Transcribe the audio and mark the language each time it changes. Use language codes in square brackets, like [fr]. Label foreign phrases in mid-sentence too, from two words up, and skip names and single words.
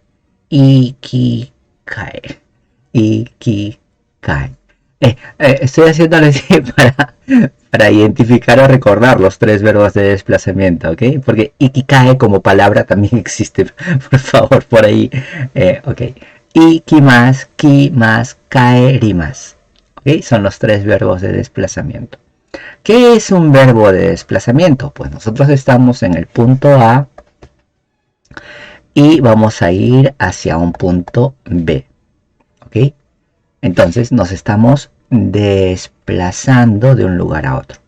[ja] いきかえ。いきかい. [es] Estoy haciéndolo así para identificar o recordar los tres verbos de desplazamiento, ¿ok? Porque ikikai como palabra también existe, por favor, por ahí. Ok. [ja] 行きます、来ます、帰ります. [es] ¿Ok? Son los tres verbos de desplazamiento. ¿Qué es un verbo de desplazamiento? Pues nosotros estamos en el punto A y vamos a ir hacia un punto B. ¿Ok? Entonces nos estamos desplazando de un lugar a otro.